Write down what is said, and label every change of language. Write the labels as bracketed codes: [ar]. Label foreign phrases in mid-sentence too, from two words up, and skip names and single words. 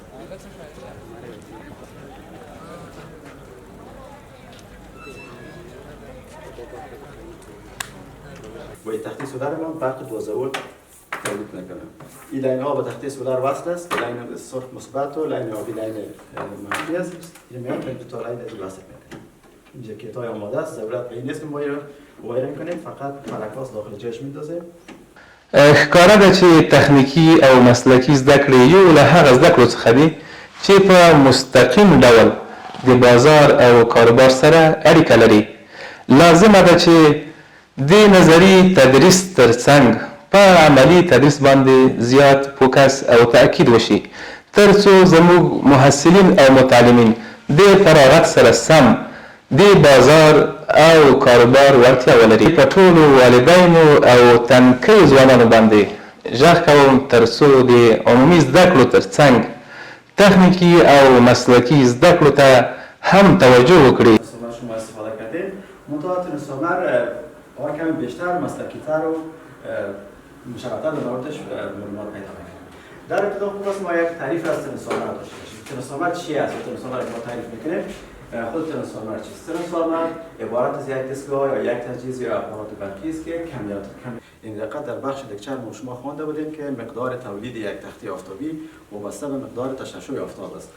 [fa] و تخته سولار ما برق 12 ولت تولید میکنه. این لاین ها به تخته سولار وصل است. لاین سرخ مثبت و لاین آبی لاین منفی است. این میان به دو تا لاین از وصل میکنه. اینجا کیتای آماده است. ضرورت به این نیست که ما وایرینگ کنیم، فقط فلکاس داخل جاش میندازیم. [ps] ښکاره ده چې تخنیکي او مسلکي زده کړې یو له هغه زده کړو څخه دي چې په مستقیم ډول د بازار او کاروبار سره اړیکه لري. لازمه ده چې د نظري تدریس ترڅنګ په عملي تدریس باندې زیات فوکس او تاکید وشي تر څو زموږ محصلین او متعلمین د فراغت سره سم د بازار او کاروبار وړتیا ولري. په ټولو والدینو او تنکیو ځوانانو باندې غږ کوم تر څو د عمومي زده کړو ترڅنګ تخنیکي او مسلکي زده کړو ته هم توجه وکړي. [fa] شما استفاده کردید منتها ترانسفورمر آن کمی بیشتر مسلکی‌تر و مشابه‌تر در موردش معلومات پیدا می‌کنیم. در ابتدا خوب است ما یک تعریف از ترانسفورمر داشته باشیم. ترانسفورمر چی است؟ ترانسفورمر که ما تعریف می‌کنیم خود ترانسفورمر چیست؟ ترانسفورمر عبارت از یک دستگاه یا یک تجهیز یا اپارات برقی است که کمیت این دقت در بخش لکچر ما شما خوانده بودیم که مقدار تولید یک تخته آفتابی وابسته به مقدار تشعشع آفتاب است.